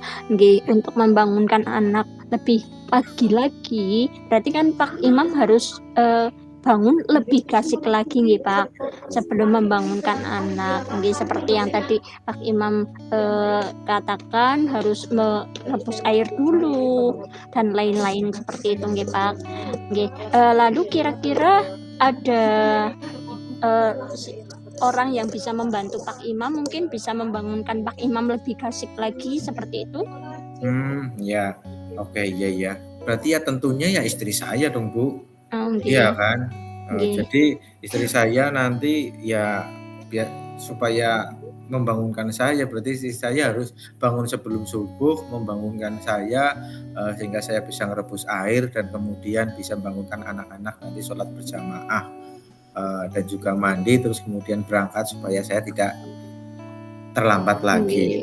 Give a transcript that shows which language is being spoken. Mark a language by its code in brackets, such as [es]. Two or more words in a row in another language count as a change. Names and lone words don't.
[id] Nggih, untuk membangunkan anak lebih pagi lagi, berarti kan Pak Imam harus bangun lebih asik lagi nggih Pak, sebelum membangunkan anak. Nggih, seperti yang tadi Pak Imam katakan harus merebus air dulu dan lain-lain seperti itu nggih Pak. Nggih, lalu kira-kira ada orang yang bisa membantu Pak Imam, mungkin bisa membangunkan Pak Imam lebih asik lagi seperti itu? Ya. Oke, ya. Berarti ya tentunya ya istri saya dong, Bu. Iya Nggih. kan? Nggih. Jadi istri saya nanti ya biar supaya membangunkan saya, berarti istri saya harus bangun sebelum subuh, membangunkan saya sehingga saya bisa ngerebus air dan kemudian bisa membangunkan anak-anak nanti sholat berjamaah dan juga mandi terus kemudian berangkat supaya saya tidak terlambat lagi.